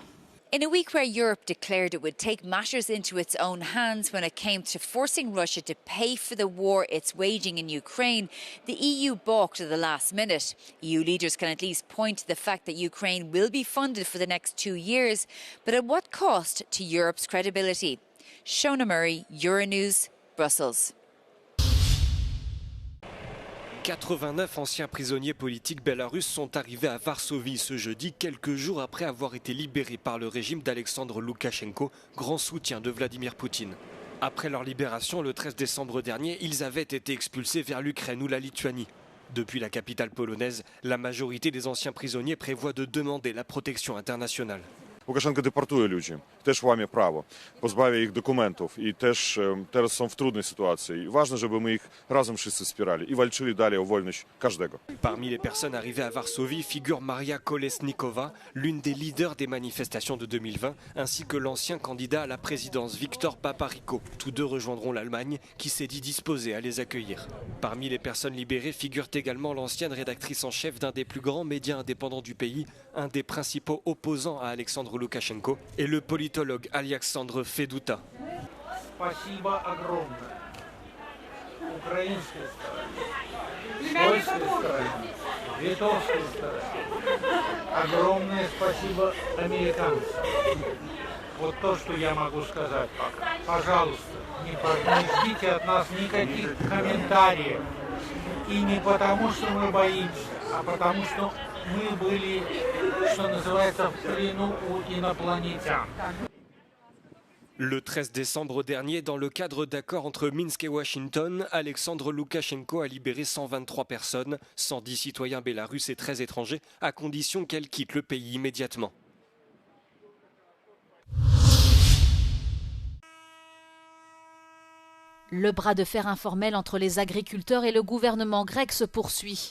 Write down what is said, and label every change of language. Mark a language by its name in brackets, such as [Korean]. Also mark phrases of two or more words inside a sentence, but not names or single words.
[English] In a week where Europe declared it would take matters into its own hands when it came to forcing Russia to pay for the war it's waging in Ukraine, the EU balked at the last minute. EU leaders can at least point to the fact that Ukraine will be funded for the next 2 years, but at what cost to Europe's credibility? Shona Murray, Euronews, Brussels. [French] 89 anciens prisonniers politiques belarusses sont arrivés à Varsovie ce jeudi, quelques jours après avoir été libérés par le régime d'Alexandre Loukachenko, grand soutien de Vladimir Poutine. Après leur libération, le 13 décembre dernier, ils avaient été expulsés vers l'Ukraine ou la Lituanie. Depuis la capitale polonaise, la majorité des anciens prisonniers prévoit de demander la protection internationale. [Polish] Łukaszenko deportuje ludzi, też łamie prawo, pozbawia ich dokumentów i też teraz są w trudnej sytuacji. I ważne, żeby my ich razem wszyscy wspierali i walczyli dalej o wolność każdego. [French] Parmi les personnes arrivées à Varsovie figure Maria Kolesnikova, l'une des leaders des manifestations de 2020, ainsi que l'ancien candidat à la présidence Viktor Papariko. Tous deux rejoindront l'Allemagne qui s'est dit disposée à les accueillir. Parmi les personnes libérées figure également l'ancienne rédactrice en chef d'un des plus grands médias indépendants du pays, un des principaux opposants à Alexandre Loukachenko, et le politologue Alexandre Feduta. [Russian] Спасибо огромное украинской стороне, польской стороне, литовской стороне. Огромное спасибо американцам. Вот то, что я могу сказать пока. Пожалуйста, не ждите от нас никаких комментариев. И не потому, что мы боимся, а потому, что мы были, что называется, в плену у инопланетян. [French] Le 13 décembre dernier, dans le cadre d'accords entre Minsk et Washington, Alexandre Loukachenko a libéré 123 personnes, 110 citoyens bélarusses et 13 étrangers, à condition qu'elles quittent le pays immédiatement. Le bras de fer informel entre les agriculteurs et le gouvernement grec se poursuit.